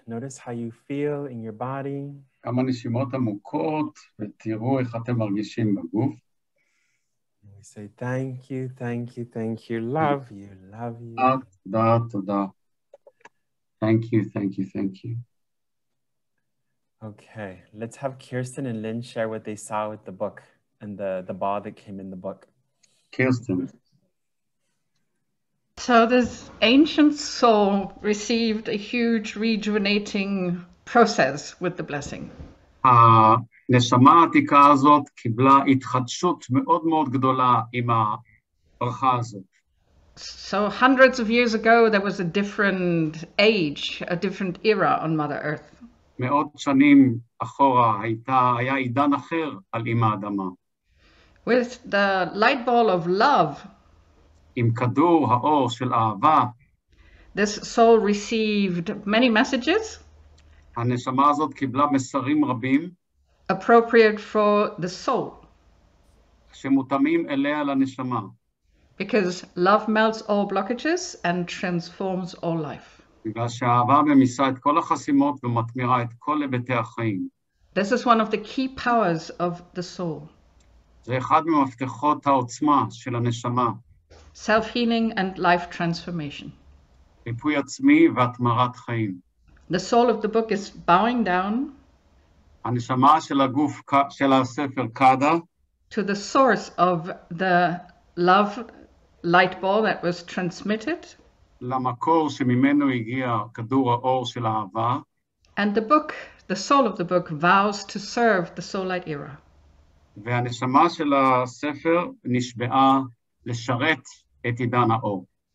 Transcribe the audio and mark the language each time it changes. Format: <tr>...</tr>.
<en>Notice how you feel in your body.</en> <he>כמה נשימות עמוקות, ותראו איך אתם מרגישים בגוף.</he> <en>We say thank you, thank you, thank you, love you, love you.</en> <he>תודה, תודה.</he> <en>Thank you, thank you, thank you. Okay, let's have Kirsten and Lynn share what they saw with the book and the ball that came in the book. Kirsten. So this ancient soul received a huge rejuvenating process with the blessing.</en> <he>הנשמה העתיקה הזאת קיבלה התחדשות מאוד מאוד גדולה עם הברכה הזאת.</he> <en>So hundreds of years ago, there was a different age, a different era on Mother Earth.</en> <he>מאות שנים אחורה היה עידן אחר על אמא האדמה.</he> <en>With the light ball of love,</en> <he>עם כדור האור של אהבה,</he> <en>this soul received many messages</en> <he>הנשמה הזאת קיבלה מסרים רבים,</he> <en>appropriate for the soul,</en> <he>שמותאמים אליה לנשמה.</he> <en>because love melts all blockages and transforms all life.</en> <he>בגלל שהאהבה ממיסה את כל החסימות ומתמירה את כל היבטי החיים.</he> <en>This is one of the key powers of the soul.</en> <he>זה אחד ממפתחות העוצמה של הנשמה.</he> <en>Self-healing and life transformation.</en> <he>ריפוי עצמי והתמרת חיים.</he> <en>The soul of the book is bowing down</en> <he>הנשמה של הגוף של הספר קדה,</he> <en>to the source of the love light ball that was transmitted,</en> <he>למקור שממנו הגיע כדור האור של האהבה,</he> <en>and the book, the soul of the book, vows to serve the soul light era.</en> <he>והנשמה של הספר נשבעה לשרת את עידן האור.</he>